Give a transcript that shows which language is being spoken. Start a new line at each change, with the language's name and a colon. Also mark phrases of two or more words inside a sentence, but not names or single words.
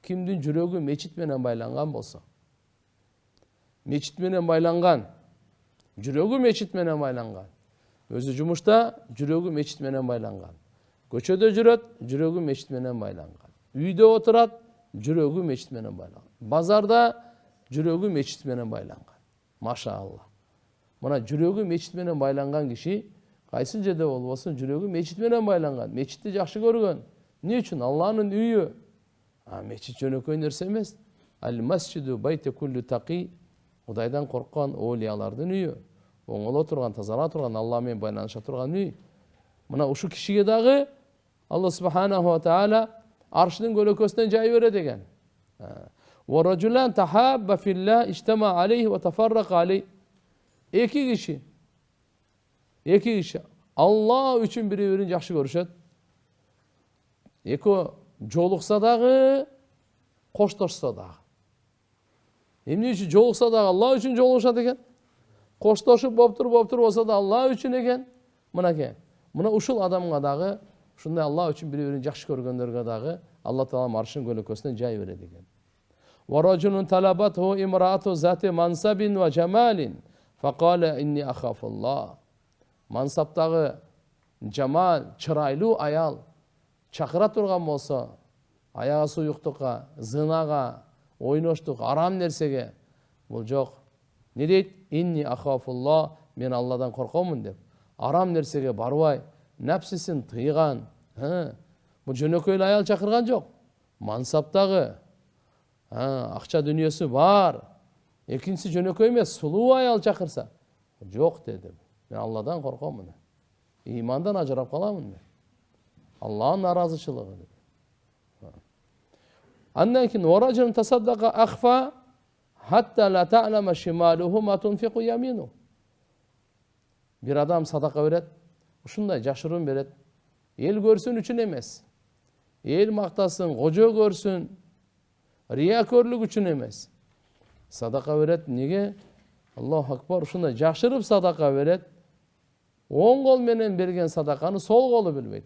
Kyrgyz: кимдин жүрөгү мечит менен байланган болсо, мечит менен байланган, жүрөгү мечит менен байланган, өзү жумушта жүрөгү мечит менен байланган, көчөдө жүрөт, жүрөгү мечит менен байланган, үйдө отурат, жүрөгү мечит менен байланган, базарда жүрөгү мечит менен байланган. Машаалла. Мына жүрөгү мечит менен байланган киши кайсы жерде болбосун, жүрөгү мечит менен байланган, мечитти жакшы көргөн. Эмне үчүн? Алланын үйү. Мечит жөнөкөй нерсе эмес.
Arabic: المسجد بيت كل تقي.
Kyrgyz: Кудайдан корккон оолиялардын үйү. Оңоло турган, тазала турган, Алла менен байланыша турган үй. Мына ушу кишиге дагы
Arabic: الله سبحانه وتعالى
Kyrgyz: аршынын көлөкөсүнөн жай берет экен.
Arabic: ورجلان تحابا في الله اجتمعا عليه وتفرقا عليه.
Kyrgyz: Эки киши Алла үчүн бири-бирин жакшы көрүшөт. Эки жолукса дагы, коштошсо дагы. Эмне үчүн жолукса дагы Алла үчүн жолугушат экен. Коштошуп боптур болсо да Алла үчүн экен. Мынакей. Мына ушул адамга дагы, ушундай Алла үчүн бири-бирин жакшы көргөндөргө дагы Алла таала аршын көлөкөсүнөн жай берет экен.
Arabic: ورجل طلبته امرأة ذات منصب وجمال فقال إني أخاف الله.
Kyrgyz: Мансаптагы жамал, чырайлуу аял чакыра турган болсо, аягы суюктукка, зынага, ойноштук, арам нерсеге, бул жок. Не дейт?
Arabic: إني أخاف الله,
Kyrgyz: мен Алладан коркомун деп. Арам нерсеге барбай, нәпсисин тыйган. Бул жөнөкөй аял чакырган жок. Мансаптагы акча дүнүйөсү бар. Экинчиси жөнөкөй эмес, сулуу аял чакырса, жок деди. Мен Алладан коркомун. Имандан ажырап каламын мен. Аллахтын наразычылыгы. Андан кийин
Arabic: ورجل تصدق أخفى حتى لا تعلم شماله ما تنفق يمينه.
Kyrgyz: Бир адам садака берет, ушундай жашырын берет. Эл көрсүн үчүн эмес. Эл мактасын, кожо көрсүн, риякөрлүк үчүн эмес. Садака берет, неге?
Arabic: الله أكبر,
Kyrgyz: ушундай жашырып садака берет. Оң кол менен берген садаканы сол колу билбейт.